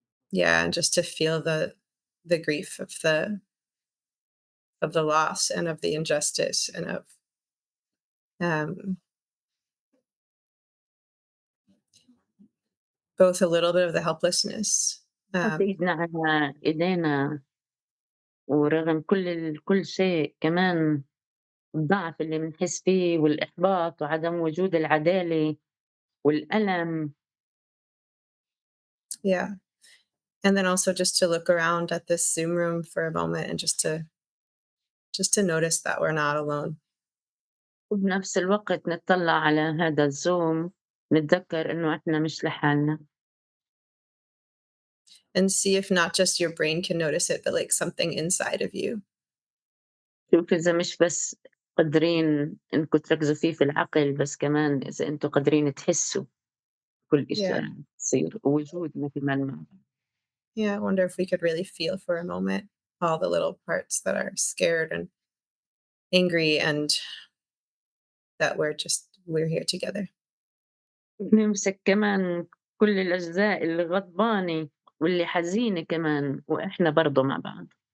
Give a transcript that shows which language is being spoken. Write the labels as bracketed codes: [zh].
[en] Yeah, and just to feel the grief of the loss and of the injustice and of both a little bit of the helplessness. [ar] نحط إيدنا على إيدينا، ورغم كل شيء كمان الضعف اللي بنحس فيه والإحباط وعدم وجود العدالة والألم. [en] Yeah. And then also just to look around at this Zoom room for a moment and just to notice that we're not alone. [ar] وبنفس الوقت نتطلع على هذا الزوم، نتذكر إنه إحنا مش لحالنا. [en] And see if not just your brain can notice it, but like something inside of you. [ar] شوف إذا مش بس قادرين إنكم تركزوا فيه في العقل، بس كمان إذا أنتم قادرين تحسوا كل إشي [en] Yeah. [ar] عم بيصير، ووجودنا كمان معهم. [en] Yeah, I wonder if we could really feel for a moment all the little parts that are scared and angry and that we're here together. [ar] نمسك كمان كل الأجزاء اللي غضبانة واللي حزينة كمان، وإحنا برضه مع بعض.